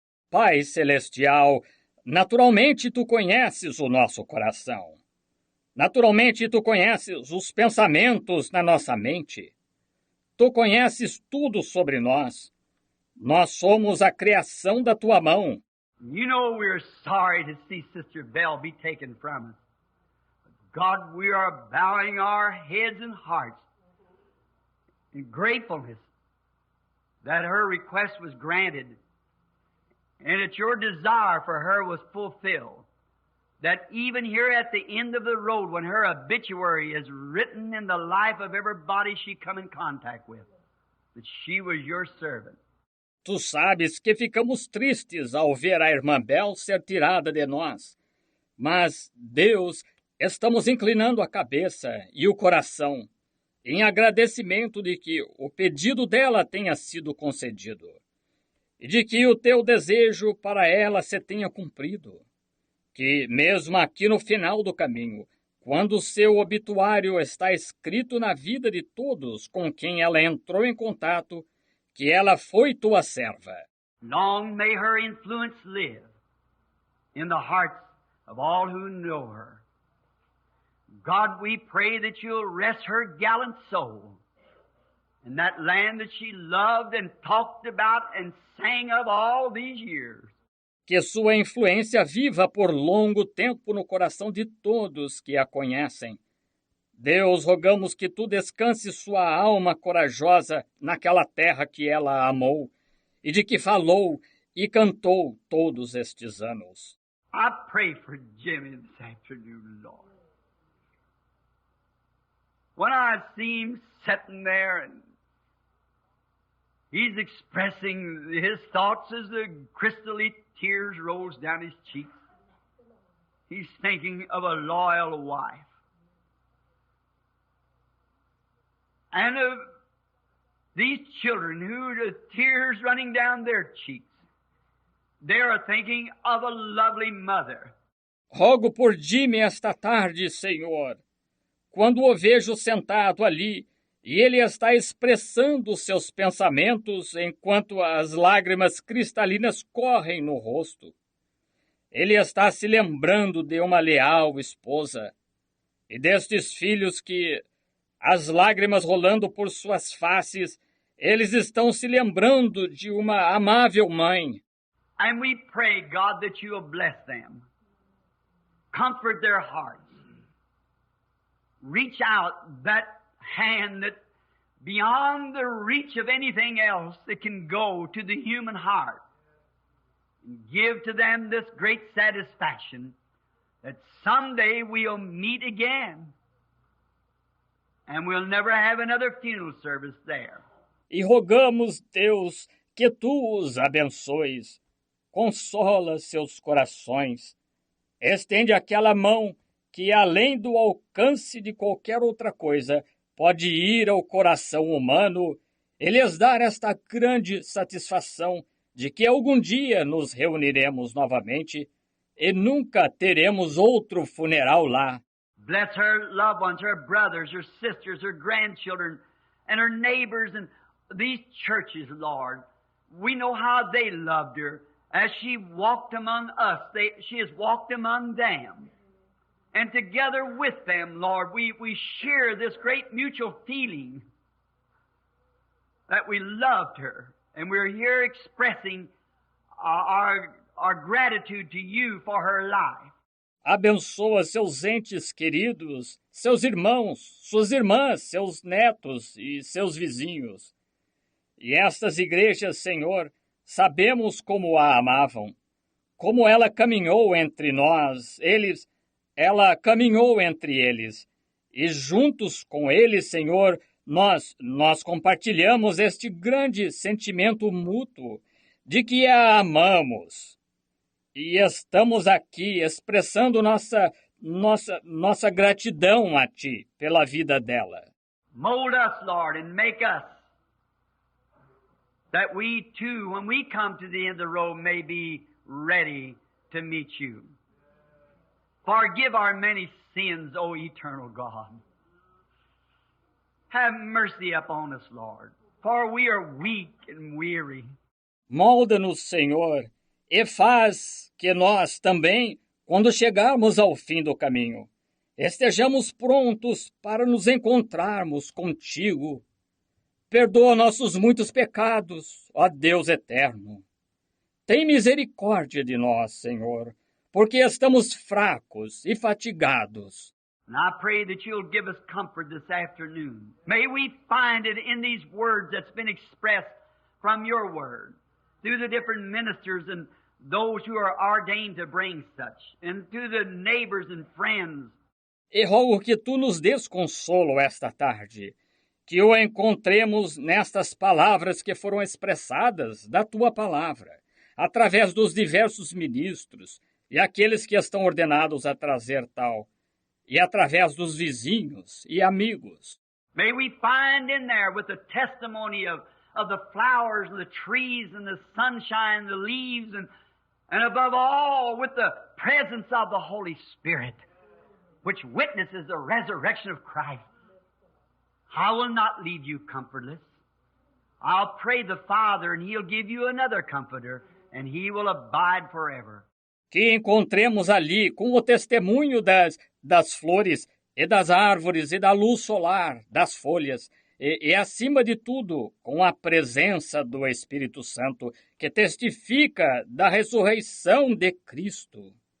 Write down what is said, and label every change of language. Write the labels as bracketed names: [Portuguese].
[Portuguese] Pai Celestial, naturalmente tu conheces o nosso coração. Naturalmente tu conheces os pensamentos na nossa mente. Tu conheces tudo sobre nós. Nós somos a criação da tua mão. [English] You know we're sorry to see Sister Belle be taken from us. God, we are bowing our heads and hearts in gratefulness that her request was granted and that your desire for her was fulfilled. That even here at the end of the road, when her obituary is written in the life of everybody she come in contact with, that she was your servant. [Portuguese] Tu sabes que ficamos tristes ao ver a irmã Bel ser tirada de nós. Mas, Deus, estamos inclinando a cabeça e o coração em agradecimento de que o pedido dela tenha sido concedido e de que o teu desejo para ela se tenha cumprido. Que, mesmo aqui no final do caminho, quando o seu obituário está escrito na vida de todos com quem ela entrou em contato, que ela foi tua serva. [English] Long may her influence live in the hearts of all who know her. God, we pray that you'll rest her gallant soul in that land that she loved and talked about and sang of all these years. [Portuguese] Que sua influência viva por longo tempo no coração de todos que a conhecem. Deus, rogamos que tu descanse sua alma corajosa naquela terra que ela amou e de que falou e cantou todos estes anos. [English] I pray for Jimmy this afternoon, Lord. When I see him sitting there and he's expressing his thoughts as the crystally tears rolls down his cheeks, he's thinking of a loyal wife. And of these children who the tears running down their cheeks, they are thinking of a lovely mother. [Portuguese] Rogo por Jimmy esta tarde, Senhor. Quando o vejo sentado ali, e ele está expressando seus pensamentos enquanto as lágrimas cristalinas correm no rosto. Ele está se lembrando de uma leal esposa e destes filhos que, as lágrimas rolando por suas faces, eles estão se lembrando de uma amável mãe. [English] And we pray, God, that you will bless them. Comfort their hearts. Reach out that hand that beyond the reach of anything else that can go to the human heart. And give to them this great satisfaction that someday we'll meet again. And we'll never have another funeral service there. [Portuguese] E rogamos, Deus, que tu os abençoes. Consola seus corações. Estende aquela mão que, além do alcance de qualquer outra coisa, pode ir ao coração humano e lhes dar esta grande satisfação de que algum dia nos reuniremos novamente e nunca teremos outro funeral lá. [English] Bless her loved ones, her brothers, her sisters, her grandchildren, and her neighbors, and these churches, Lord. We know how they loved her. As she walked among us, she has walked among them. And together with them, Lord, we share this great mutual feeling that we loved her. And we're here expressing our gratitude to you for her life. [Portuguese] Abençoa seus entes queridos, seus irmãos, suas irmãs, seus netos e seus vizinhos. E estas igrejas, Senhor, sabemos como a amavam, como ela caminhou entre nós, ela caminhou entre eles. E juntos com eles, Senhor, nós compartilhamos este grande sentimento mútuo de que a amamos. E estamos aqui expressando nossa gratidão a Ti pela vida dela. [English] Mold us, Lord, and make us, that we too, when we come to the end of the road, may be ready to meet you. Forgive our many sins, O eternal God. Have mercy upon us, Lord. for we are weak and weary. [Portuguese] Molda-nos, Senhor, e faz que nós também, quando chegarmos ao fim do caminho, estejamos prontos para nos encontrarmos contigo. Perdoa nossos muitos pecados, ó Deus eterno. Tem misericórdia de nós, Senhor, porque estamos fracos e fatigados. [English] And I pray that you'll give us comfort this afternoon. May we find it in these words that's been expressed from your word, through the different ministers and those who are ordained to bring such, and to the neighbors and friends. [Portuguese] E rogo que tu nos des consolo esta tarde, que o encontremos nestas palavras que foram expressadas da tua palavra, através dos diversos ministros e aqueles que estão ordenados a trazer tal, e através dos vizinhos e amigos. [English] May we find in there with the testimony of the flowers and the trees and the sunshine and the leaves and above all with the presence of the Holy Spirit, which witnesses the resurrection of Christ. I will not leave you comfortless. I'll pray the Father, and He'll give you another comforter, and He will abide forever. [Portuguese] Que encontremos ali com o testemunho das flores e das árvores e da luz solar, das folhas, e acima de tudo, com a presença do Espírito Santo, que testifica da ressurreição de Cristo.